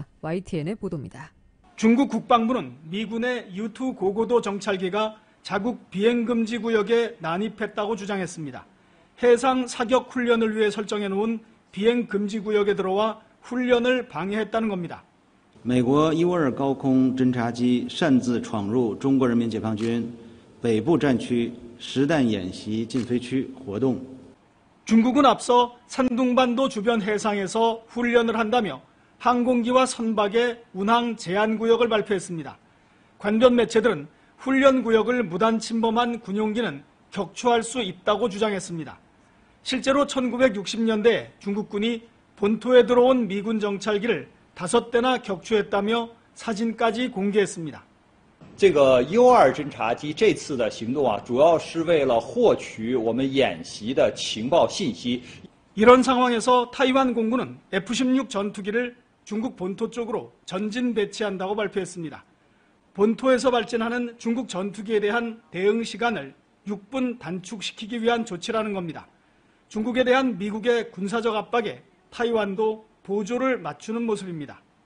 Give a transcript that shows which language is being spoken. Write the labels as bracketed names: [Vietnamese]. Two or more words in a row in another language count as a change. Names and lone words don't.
[Korean] YTN의 보도입니다. 중국 국방부는 미군의 U-2 고고도 정찰기가 자국 비행금지 구역에 난입했다고 주장했습니다. 해상 사격 훈련을 위해 설정해놓은 비행금지 구역에 들어와 훈련을 방해했다는 겁니다. [Chinese] 美国152高空侦察机擅自闯入中国人民解放军北部战区实弹演习禁飞区活动. [Korean] 중국은 앞서 산둥반도 주변 해상에서 훈련을 한다며 항공기와 선박의 운항 제한 구역을 발표했습니다. 관변 매체들은 훈련 구역을 무단 침범한 군용기는 격추할 수 있다고 주장했습니다. 실제로 1960년대 중국군이 본토에 들어온 미군 정찰기를 5대나 격추했다며 사진까지 공개했습니다. [Chinese] 这个 U2 侦察机这次的行动啊，主要是为了获取我们演习的情报信息。 [Korean] 이런 상황에서 타이완 공군은 F-16 전투기를 중국 본토 쪽으로 전진 배치한다고 발표했습니다. 본토에서 발진하는 중국 전투기에 대한 대응 시간을 6분 단축시키기 위한 조치라는 겁니다. 중국에 대한 미국의 군사적 압박에 타이완도 보조를 맞추는 모습입니다.